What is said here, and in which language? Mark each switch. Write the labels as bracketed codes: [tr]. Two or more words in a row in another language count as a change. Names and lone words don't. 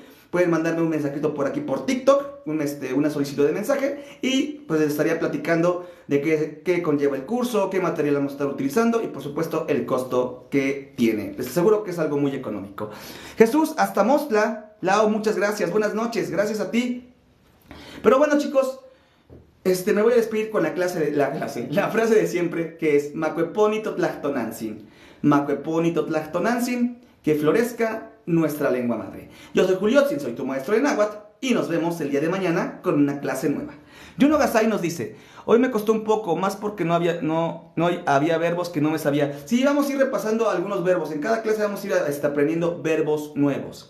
[es] Pueden mandarme un mensajito por aquí por TikTok, una solicitud de mensaje, y pues les estaría platicando de qué conlleva el curso, qué material vamos a estar utilizando y por supuesto el costo que tiene. Les aseguro que es algo muy económico. Jesús, hasta Mostla. Lau, muchas gracias. Buenas noches. Gracias a ti. Pero bueno, chicos, me voy a despedir con la frase de siempre, que es [nah] Macueponito tlactonantzin. Macueponito tlactonantzin, [es] que florezca nuestra lengua madre. Yo soy Juliotzin, soy tu maestro de náhuatl y nos vemos el día de mañana con una clase nueva. Juno Gasay nos dice, hoy me costó un poco más porque no había verbos que no me sabía. Sí, vamos a ir repasando algunos verbos. En cada clase vamos a ir aprendiendo verbos nuevos.